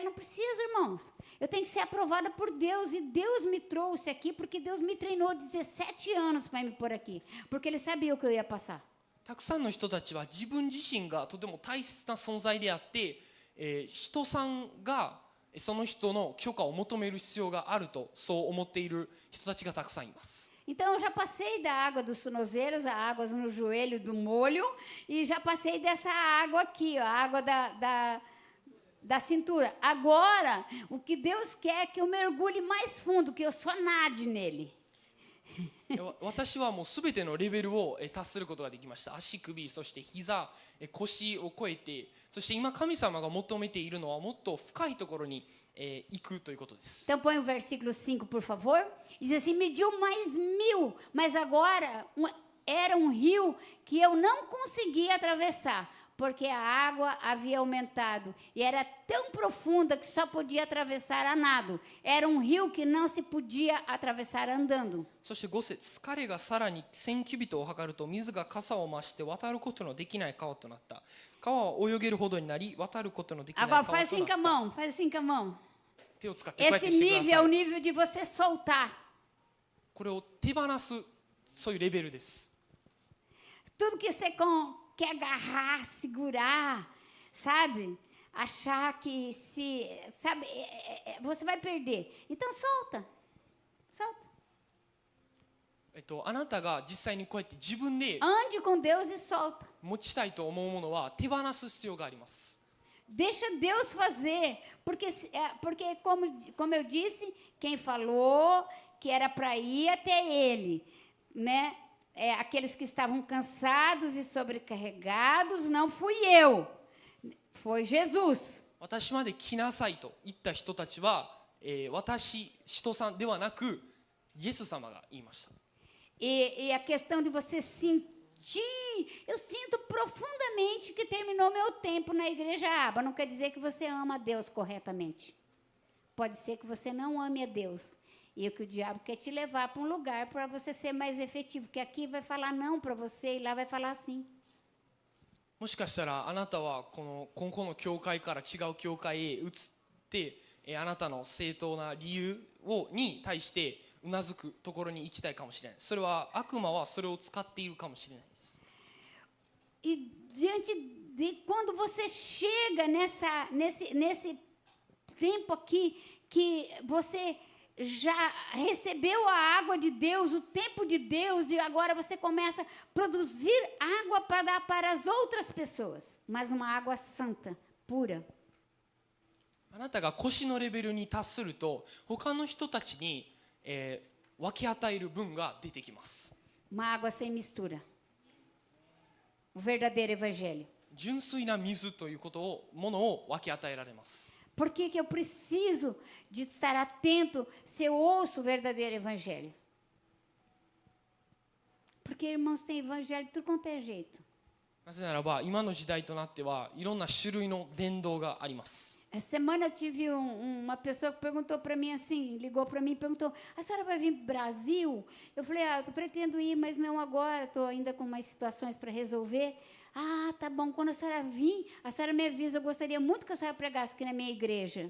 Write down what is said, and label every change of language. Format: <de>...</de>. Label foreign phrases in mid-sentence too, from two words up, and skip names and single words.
<pt>Não precisa, irmãos. Eu tenho que ser aprovada por Deus. E Deus me trouxe aqui porque Deus me treinou 17 anos para me pôr aqui. Porque Ele sabia o que eu ia passar.</pt> <ja>たくさんの人たちは自分自身がとても大切な存在であって、人さんがその人の許可を求める必要があるとそう思っている人たちがたくさんいます。</ja> <pt>Então, eu já passei da água dos tornozelos, a água no joelho do molho, e já passei dessa água aqui, ó, a água da cintura. Agora, o que Deus quer é que eu mergulhe mais fundo, que eu só nade nele.</pt> <ja>私はもうすべてのレベルを達することができました。足首、そして膝、腰を超えて、そして今神様が求めているのはもっと深いところに行くということです。</ja> <pt>Então, põe o versículo 5, por favor. Diz assim, mediu mais 1000, mas agora era um rio que eu não conseguia atravessar, porque a água havia aumentado e era tão profunda que só podia atravessar a nado. Era um rio que não se podia atravessar andando.</pt> <ja>そして5節、彼がさらに1000キュビットを測ると水が傘を増して渡ることのできない川となった。川は泳げるほどになり渡ることのできない川</ja> <pt>Agora</pt> <ja>とな</ja> <pt>faz assim</pt> <ja>っ</ja> <pt>com a</pt> <ja>た。</ja> <pt>mão, faz assim com a mão.</pt> <ja>手を使ってこうやって</ja> <pt>Esse</pt> <ja>してくだ</ja> <pt>nível é</pt> <ja>さ</ja> <pt>o</pt> <ja>い。</ja> <pt>nível de você soltar.</pt> <ja>これを手放す、そういうレベルです。</ja> <pt>Tudo que você quer agarrar, segurar, sabe? Achar que se, sabe, você vai perder. Então solta. Solta.</pt> <ja>あなたが実際にこうやって自分で</ja> <pt>Ande com Deus e solta.</pt> <ja>持ちたいと思うものは手放す必要があります。</ja> <pt>Deixa Deus fazer, porque como eu disse, quem falou que era para ir até Ele, né? Aqueles que estavam cansados e sobrecarregados, não fui eu, foi Jesus.</pt> <ja>私まで来なさいと言った人たちは、人さんではなくイエス様が言いました。</ja> <pt>E a questão de você sentir, eu sinto profundamente que terminou meu tempo na igreja Aba. Não quer dizer que você ama a Deus corretamente. Pode ser que você não ame a Deus. E que o diabo quer te levar para um lugar para você ser mais efetivo. Porque aqui vai falar não para você e lá vai falar sim.</pt> <ja>もしかしたらあなたはこの教会から違う教会へ移って、あなたの正当な理由に対してうなずくところに行きたいかもしれない。それは悪魔はそれを使っているかもしれないです。</ja> <pt>E diante de quando você chega nesse tempo aqui que você já recebeu a água de Deus, o tempo de Deus, e agora você começa a produzir água para dar para as outras pessoas, mas uma água santa, pura.</pt> <ja>あなたが腰のレベルに達すると他の人たちに、分け与える分が出てきます。</ja> <pt>Uma água sem mistura. O verdadeiro evangelho.</pt> <ja>純粋な水というものを分け与えられます。</ja> <pt>Por que eu preciso de estar atento se eu ouço o verdadeiro evangelho? Porque, irmãos, tem evangelho de tudo quanto é jeito.</pt> <ja>なぜならば今の時代となってはいろんな種類の伝道があります。</ja> <pt>Essa semana eu tive uma pessoa que perguntou para mim assim, ligou para mim e perguntou, a senhora vai vir para o Brasil? Eu falei, eu pretendo ir, mas não agora, estou ainda com umas situações para resolver. Ah, tá bom, quando a senhora vir, a senhora me avisa, eu gostaria muito que a senhora pregasse aqui na minha igreja.</pt>